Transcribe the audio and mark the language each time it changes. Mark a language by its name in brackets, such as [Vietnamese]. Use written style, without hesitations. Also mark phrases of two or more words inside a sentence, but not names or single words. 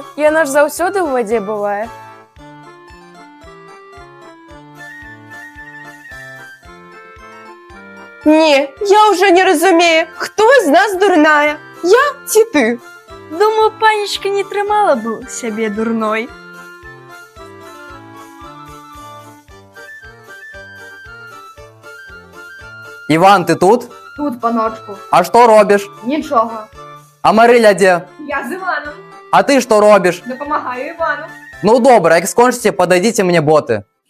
[Belarusian] Яна ж заўсёды ў вадзе бывае. Не, я ўжо не разумею, хто з нас дурная? Я ці ты? Думаю, панечка не трымала бы сябе дурной. [Ukrainian] Іван, ти тут? Тут, паночку. А що робиш? Нічого. А Мариля де? Я з Іваном. А ти що робиш? Допомагаю Івану. Ну добре, як скончите, подойдите мені боти.